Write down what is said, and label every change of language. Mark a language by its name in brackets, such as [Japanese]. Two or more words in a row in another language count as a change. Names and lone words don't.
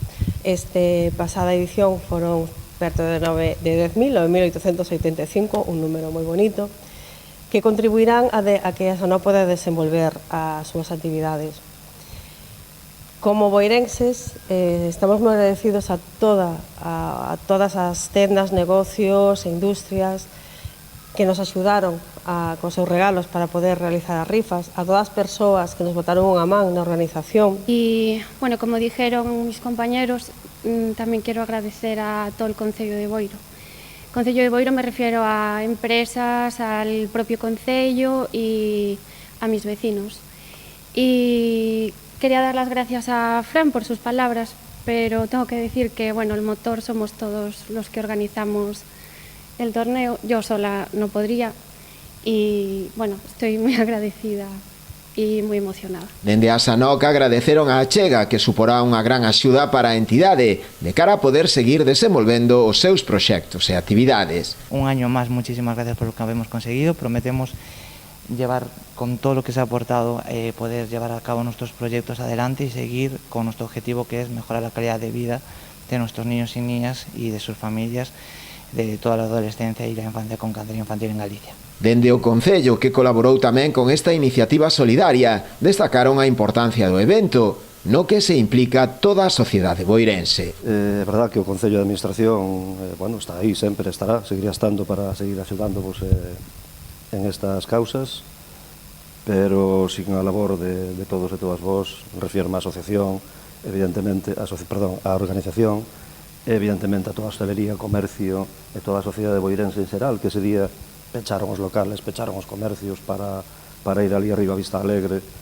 [Galician] Pasada edición foron perto de 10.000, 9.885, un número moi bonito, que contribuirán a que a Asanok poda desenvolver as súas actividades. Como boirenses estamos moi agradecidos a todas as tendas, negocios e industrias que nos axudaron con seus regalos para poder realizar as rifas, a todas as persoas que nos botaron unha man na organización. [Spanish] Y bueno, como dijeron mis compañeros, también quiero agradecer a todo el Concello de Boiro. Concello de Boiro me refiero a empresas, al propio Concello y a mis vecinos. Y quería dar las gracias a Fran por sus palabras, pero tengo que decir que bueno, el motor somos todos los que organizamos el torneo. Yo sola no podría y bueno, estoy muy agradecida e [Galician] moi emocionada. Dende a Asanok agradeceron a achega que suporá unha gran axuda para a entidade de cara a poder seguir desenvolvendo os seus proxectos e actividades. [Spanish] Un año más, muchísimas gracias por lo que hemos conseguido. Prometemos llevar con todo lo que se ha aportado, poder llevar a cabo nuestros proyectos adelante y seguir con nuestro objetivo, que es mejorar la calidad de vida de nuestros niños y niñas y de sus familias, de toda la adolescencia y la infancia con cáncer infantil en Galicia. [Galician] Dende o Concello, que colaborou tamén con esta iniciativa solidaria, destacaron a importancia do evento, no que se implica toda a sociedade boirense. É verdad que o Concello de Administración está aí, sempre estará, seguirá estando para seguir axudándonos en estas causas, pero sin a labor de todos e todas vós, refirma a asociación, evidentemente, a organización, evidentemente a toda a hostelería, comercio e toda a sociedade boirense en xeral, que ese día pecharon os locales, pecharon os comercios para ir ali arriba a Vista Alegre